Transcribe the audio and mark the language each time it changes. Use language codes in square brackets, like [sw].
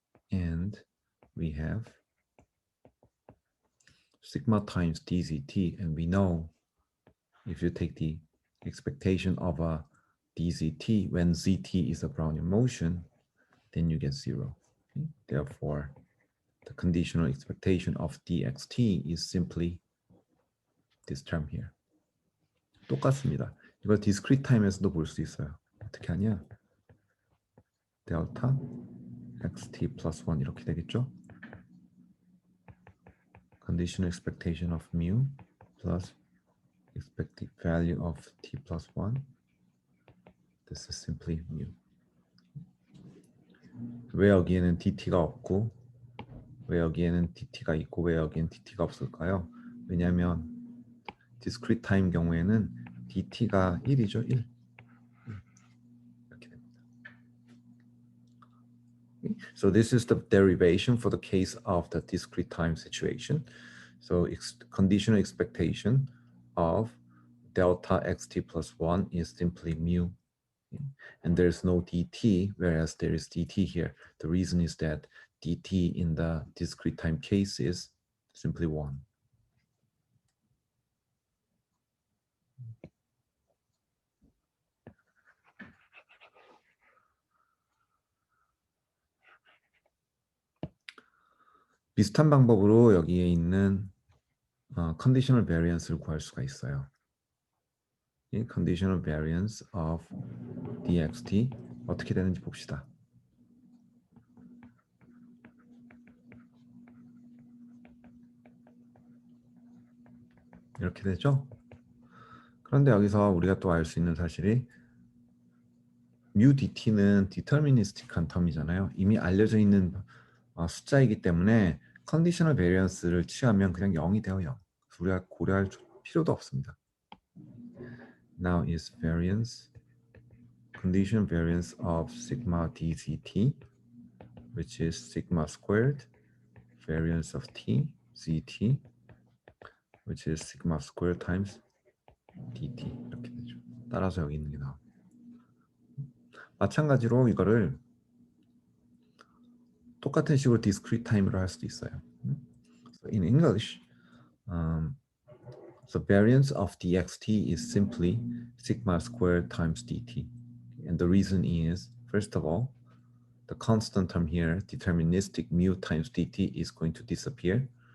[en] And we have sigma times dzt, and we know if you take the expectation of a dzt when zt is a Brownian motion, then you get 0. Okay? Therefore, the conditional expectation of dxt is simply this term here. [ko] 똑같습니다. 이걸 discrete time에서도 볼 수 있어요. 어떻게 하냐? 델타 xt plus 1 이렇게 되겠죠? [en] Conditional expectation of mu plus expected value of t plus 1. This is simply mu. [ko] 왜 여기에는 dt가 없고 왜 여기에는 dt가 있고 왜 여기에는 dt가 없을까요? 왜냐하면 discrete time 경우에는 dt가 1이죠. 1. 이렇게 됩니다. [en] So this is the derivation for the case of the discrete time situation. So conditional expectation of delta xt plus 1 is simply mu. And there's no dt, whereas there is dt here. The reason is that dt in the discrete time case is simply 1. [ko] 비슷한 방법으로 여기에 있는 conditional variance를 구할 수가 있어요. 이 conditional variance of dxt 어떻게 되는지 봅시다. 이렇게 되죠? 그런데 여기서 우리가 또 알 수 있는 사실이 mu dt는 deterministic한 텀이잖아요. 이미 알려져 있는 숫자이기 때문에 컨디셔널 베리언스를 취하면 그냥 0이 돼요. 0. 우리가 고려할 필요도 없습니다. [en] Now is variance, conditional variance of sigma dzt, which is sigma squared, variance of t, zt, which is sigma squared times dt. [ko] 이렇게 되죠. 따라서 여기 있는 게 나옵니다. 마찬가지로 이거를 똑같은 식으로 discrete time으로 할 수도 있어요. [en] So in English, the variance of dxt is simply sigma squared times dt. And the reason is, first of all, the constant term here, deterministic mu times dt, is going to disappear.